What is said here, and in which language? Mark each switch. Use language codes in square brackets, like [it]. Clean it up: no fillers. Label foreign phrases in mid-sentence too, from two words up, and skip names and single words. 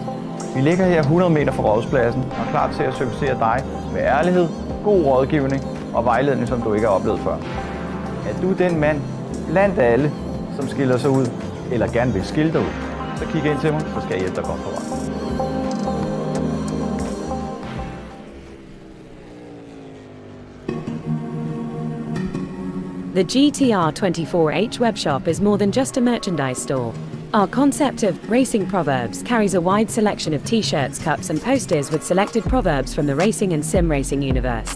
[da] Vi ligger her 100 meter fra rådhuspladsen og er klar til at servicere dig med ærlighed, god rådgivning og vejledning, som du ikke har oplevet før. Er du den mand blandt alle, som skiller sig ud, eller gerne vil skille dig ud, så kig ind til mig, så skal jeg hjælpe dig godt på vej. [en] The GTR24H webshop is more than just a merchandise store. Our concept of racing proverbs carries a wide selection of t-shirts, cups and posters with selected proverbs from the racing and sim racing universe.